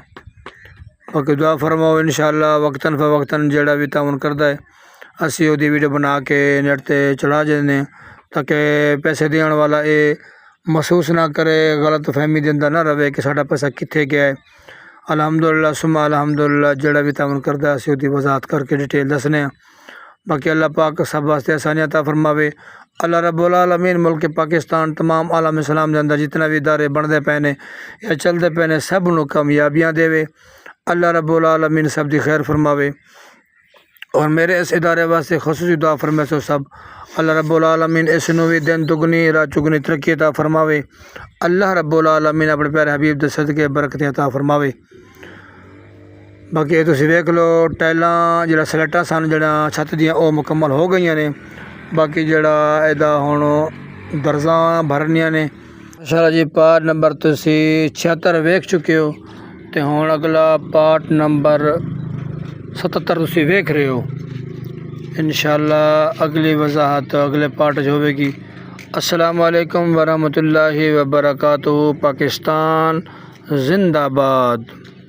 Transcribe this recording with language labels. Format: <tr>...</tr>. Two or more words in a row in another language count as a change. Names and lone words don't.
<pa>باقی دعا فرماؤ انشاءاللہ وقتاً فوقتاً جیہڑا وی تعاون کردا ہے اسی اوہدی ویڈیو بنا کے نیٹ تے چڑھا دینے تاکہ پیسے دینے والا یہ محسوس نہ کرے، غلط فہمی دے اندر نہ رہے کہ ساڈا پیسہ کتھے گیا ہے.</pa> <ar>الحمدلله ثم الحمدلله</ar> <pa>جیہڑا وی تعاون کردا اسی اوہدی وضاحت کر کے ڈیٹیل دسنے. باقی اللہ پاک سب واسطے آسانیاں عطا فرماوے. اللہ رب العالمین ملک پاکستان تمام عالم اسلام کے اندر جتنا وی ادارے بنتے پے نے یا چلتے پے نے سب نوں کامیابیاں دیوے. اللہ رب العالمین سب دی خیر فرماوے اور میرے اس ادارے واسطے خصوصی دعا فرمائے سو سب اللہ رب العالمین اس نوں وی دن دگنی رات چگنی ترقی عطا فرماوے. اللہ رب العالمین اپنے پیارے حبیب دے صدقے برکتیں عطا فرماوے. باقی یہ تسیں ویکھ لو ٹائلاں جیہڑا سلیٹاں سن جیہڑا چھت دیاں وہ مکمل ہو گئی نے. باقی جیہڑا ایہدا ہن درزاں بھرنیاں نے. ماشاءاللہ جی پارٹ نمبر تسیں 76 ویکھ چکے ہو تے ہن اگلا پارٹ نمبر 77 تسیں ویکھ رہے ہو. انشاءاللہ اگلی وضاحت اگلے پارٹ چ ہووے گی.</pa> <ar>السلام عليكم ورحمة الله وبركاته.</ar> <pa>پاکستان زندہ باد.</pa>